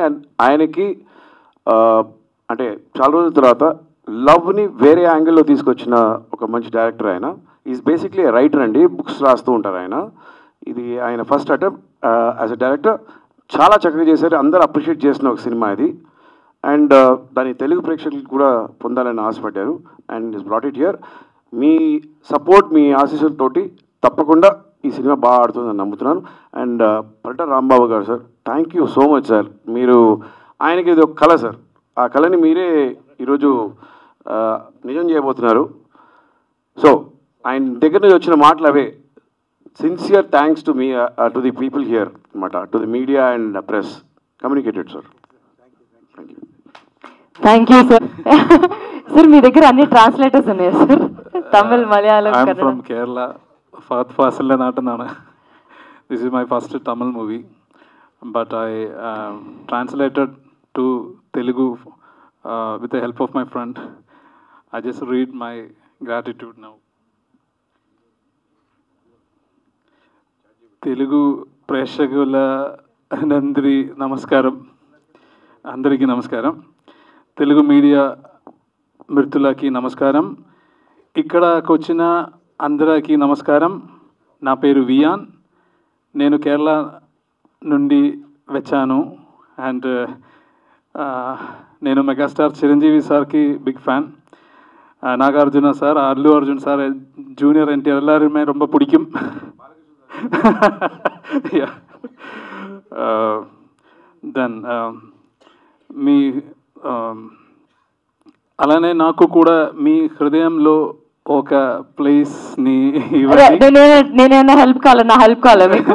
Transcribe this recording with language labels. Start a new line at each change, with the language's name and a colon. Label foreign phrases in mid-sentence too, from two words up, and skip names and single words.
Telugu: అండ్ ఆయనకి అంటే చాలా రోజుల తర్వాత లవ్ని వేరే యాంగిల్లో తీసుకొచ్చిన ఒక మంచి డైరెక్టర్ ఆయన.
English: is basically writer
Telugu: అండి, బుక్స్ రాస్తూ ఉంటారు ఆయన. ఇది ఆయన
English: first attempt as a director.
Telugu: చాలా చక్కగా చేశారు, అందరూ అప్రిషియేట్ చేసిన ఒక సినిమా ఇది. అండ్ దాని తెలుగు ప్రేక్షకులకు కూడా పొందాలని ఆశపడ్డారు.
English: and is brought it here.
Telugu: మీ సపోర్ట్, మీ ఆశీస్సులతోటి తప్పకుండా ఈ సినిమా బాగా ఆడుతుందని నమ్ముతున్నాను. అండ్ పల్ట రాంబాబు గారు సార్,
English: thank you so much sir.
Telugu: మీరు ఆయనకి ఇది ఒక కళ సార్, ఆ కళని మీరే ఈరోజు నిజం చేయబోతున్నారు. సో ఆయన దగ్గర నుంచి వచ్చిన మాటలు అవే.
English: sincere thanks to me to the people here అనమాట, to the media and press communicated sir. thank you sir.
Telugu: సార్ మీ దగ్గర అన్ని ట్రాన్స్లేటర్స్ ఉన్నాయి సార్, తమిళ్, మలయాళం, కన్నడ. ఫ్రమ్ కేరళ, ఫహద్ ఫాసిల్ നാട്ടെന്നാണ്.
English: This is my first Tamil movie, but I translated to Telugu with the help of my friend. I just read my gratitude now.
Telugu: తెలుగు ప్రేక్షకుల నమస్కారం, అందరికీ నమస్కారం. తెలుగు మీడియా మిత్రులకి నమస్కారం. ఇక్కడికి వచ్చిన అందరికీ నమస్కారం. నా పేరు వియాన్, నేను కేరళ నుండి వచ్చాను. అండ్ నేను మెగాస్టార్ చిరంజీవి సార్కి
English: big fan.
Telugu: నాగార్జున సార్, అల్లు అర్జున్ సార్, జూనియర్ ఎన్టీఆర్
Tamil: எல்லாருமே ரொம்ப பிடிக்கும்.
Telugu: దెన్ మీ అలానే నాకు కూడా మీ హృదయంలో ఒక ప్లేస్ని నేనేమైనా హెల్ప్ కావాలా? హెల్ప్ కావాలా మీకు?